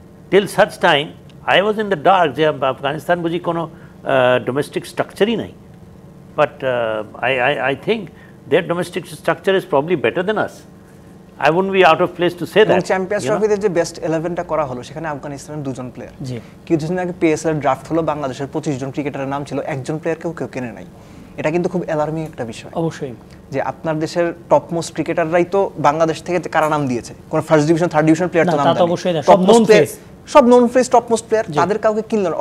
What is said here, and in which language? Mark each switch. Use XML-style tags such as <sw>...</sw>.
<en>till such time I was in the dark</en> <bn>যে আফগানিস্তান বুঝি কোনো ডোমেস্টিক স্ট্রাকচারই নাই।</bn> <en>But I think their domestic structure is probably better than us. I wouldn't be out of place to say that.</en> <bn>Champions ট্রফিতে যে best 11টা করা হলো, সেখানে আফগানিস্তানের 2 জন প্লেয়ার। কিছুদিন আগে পিএসএল ড্রাফট হলো, বাংলাদেশের 25 জন ক্রিকেটারের নাম ছিল, একজন প্লেয়ারকেও কেউ কেনে নাই। এটা কিন্তু খুব অ্যালার্মিং একটা বিষয়। অবশ্যই, যে আপনার দেশের টপ মোস্ট ক্রিকেটাররাই তো বাংলাদেশ থেকে কারা নাম দিয়েছে? কোন first division, third division player তো নাম দেয়নি, সব নন ফেস টপ মোস্ট প্লেয়ার, তাদের কাউকে কিনল না।</bn>